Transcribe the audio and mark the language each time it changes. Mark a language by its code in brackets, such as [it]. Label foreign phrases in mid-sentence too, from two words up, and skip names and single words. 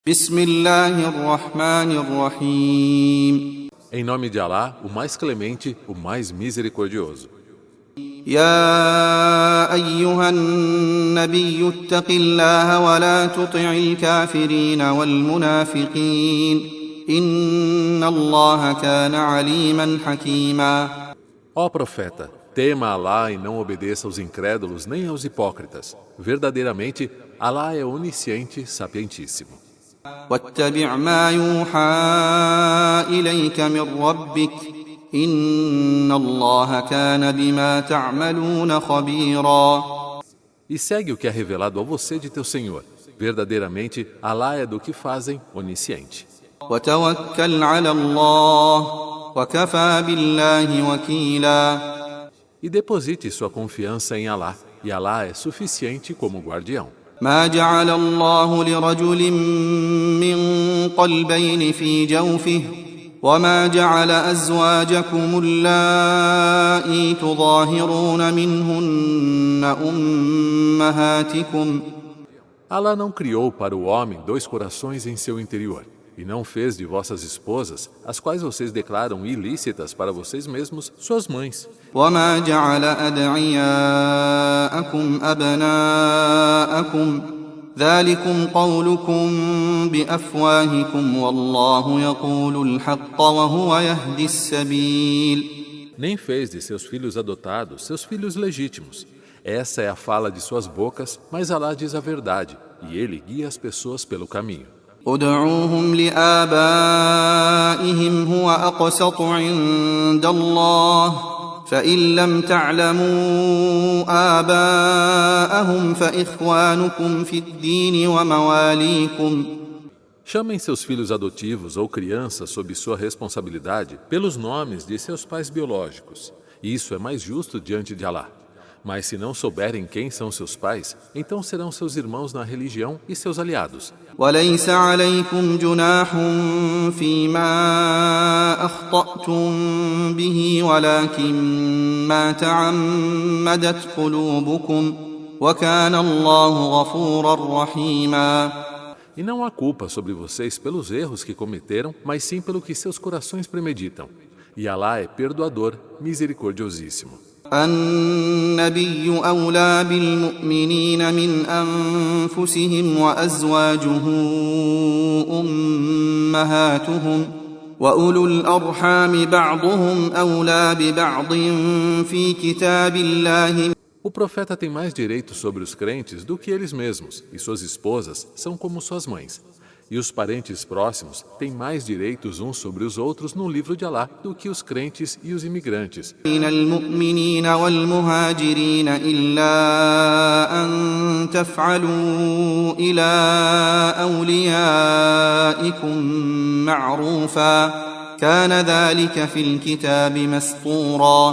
[ar] بسم الله الرحمن الرحيم [pt] Em nome de Alá, o mais clemente, o mais misericordioso. [ar] يا أيها النبي اتق الله ولا تطع الكافرين والمنافقين إن الله كان عليما حكيما. [pt] Ó profeta, tema Alá e não obedeça aos incrédulos nem aos hipócritas. Verdadeiramente, Alá é onisciente, sapientíssimo. [ar] واتبع ما يوحى إليك من ربك إن الله كان بما تعملون خبيرا. [pt] E segue o que é revelado a você de teu Senhor. Verdadeiramente, Alá é do que fazem onisciente. [ar] وتوكل على الله وكفى بالله وكيلا. [pt] E deposite sua confiança em Alá, e Alá é suficiente como guardião. [ar] ما جعل الله لرجل من قلبين في جوفه وما جعل أزواجكم اللائي تظاهرون منهن أمهاتكم. [pt] Alá não criou para o homem dois corações em seu interior, e não fez de vossas esposas, as quais vocês declaram ilícitas para vocês mesmos, suas mães. [ar] وما جعل أدعياءكم أبناءكم ذلكم قولكم بأفواهكم والله يقول الحق وهو يهدي السبيل. [pt] Nem fez de seus filhos adotados seus filhos legítimos. Essa é a fala de suas bocas, mas Alá diz a verdade, e ele guia as pessoas pelo caminho. [ar] ادعوهم لآبائهم هو أقسط عند الله فإن لم تعلموا آباءهم فإخوانكم في الدين ومواليكم. [pt] Chamem seus filhos adotivos ou crianças sob sua responsabilidade pelos nomes de seus pais biológicos. Isso é mais justo diante de Alá. Mas se não souberem quem são seus pais, então serão seus irmãos na religião e seus aliados. [ar] وليس عليكم جناح فيما أخطأتم به ولكن ما تعمدت قلوبكم وكان الله غفورا رحيما. [pt] E não há culpa sobre vocês pelos erros que cometeram, mas sim pelo que seus corações premeditam. E Alá é perdoador, misericordiosíssimo. [ar] النبي أولى بالمؤمنين من أنفسهم وأزواجه أمهاتهم وأولو الأرحام بعضهم أولى ببعض في كتاب الله. [pt] O profeta tem mais direitos sobre os crentes do que eles mesmos, e suas esposas são como suas mães. E os parentes próximos têm mais direitos uns sobre os outros no livro de Alá do que os crentes e os imigrantes. [ar] من المؤمنين والمهاجرين إلا أن تفعلوا إلى أوليائكم معروفا كان ذلك في الكتاب مسطورا.